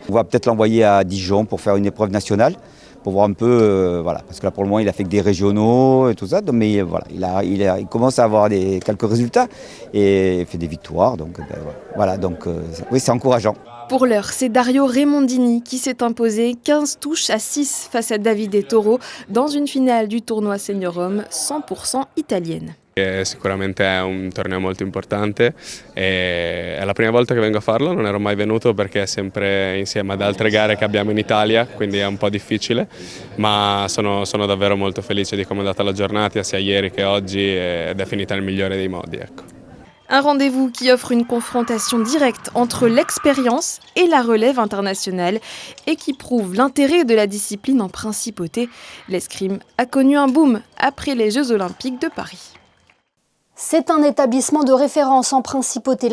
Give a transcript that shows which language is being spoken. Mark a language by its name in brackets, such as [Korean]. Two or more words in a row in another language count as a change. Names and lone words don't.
[French] On va peut-être l'envoyer à Dijon pour faire une épreuve nationale. Pour voir un peu, parce que là pour le moment il a fait que des régionaux et tout ça, mais voilà, il commence à avoir quelques résultats et fait des victoires, donc oui, c'est encourageant. Pour l'heure, c'est Dario Raimondini qui s'est imposé 15 touches à 6 face à Davide Toro dans une finale du tournoi Senior Homme 100% italienne. [Italian] Sicuramente è un torneo molto importante e è la prima volta che vengo a farlo, non ero mai venuto perché è sempre insieme ad altre gare che abbiamo in Italia, quindi è un po' difficile, ma sono davvero molto felice di come è andata la giornata sia ieri che oggi ed è finita nel migliore dei modi, ecco. [French] Un rendez-vous qui offre une confrontation directe entre l'expérience et la relève internationale et qui prouve l'intérêt de la discipline en principauté. L'escrime a connu un boom après les Jeux Olympiques de Paris. C'est un établissement de référence en principauté.